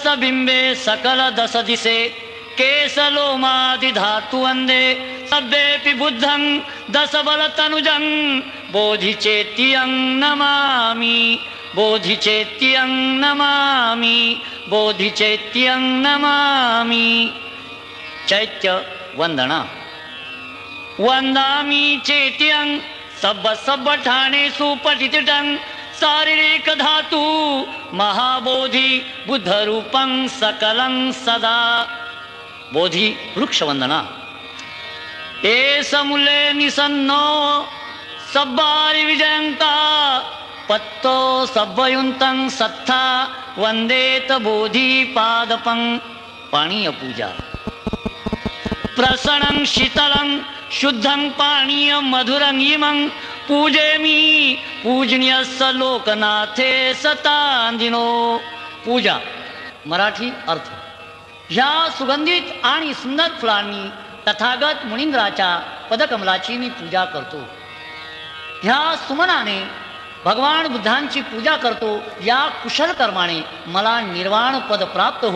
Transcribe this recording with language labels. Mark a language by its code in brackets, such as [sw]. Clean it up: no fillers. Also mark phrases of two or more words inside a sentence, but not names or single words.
[pi] बिम्बे सकल दश दिशे केशलोमादि धातु वन्दे सब्बेऽपि बुद्धं दश बलतनुजं बोधिचेत्यं नमामि बोधिचेत्यं नमामि बोधिचेत्यं नमामि चैत्य वंदना वंदामि चेत्यं सब्ब सब्ब ठाणेषु पठितं शारीरिक धातु महाबोधि बुद्ध रूपं सकलं सदा बोधि वृक्ष वंदना एष मूले निसन्नो सब्बारि विजयंता पत्तो सब्बयुंतं सत्था वंदेत बोधि पादपं पाणीय पूजा प्रसन्नं शीतलं शुद्धं पानीय मधुरं इमं पूजेमि पूजनीयस्य लोकनाथे सतांदिनो पूजा [mr] मराठी अर्थ ह्या सुगंधित आणि सुंदर फुलांनी तथागत मुनिंद्राच्या पदकमलाची मी पूजा करतो. ह्या सुमनाने भगवान बुद्धांची पूजा करतो. या कुशल कर्माने मला निर्वाण पद प्राप्त हो.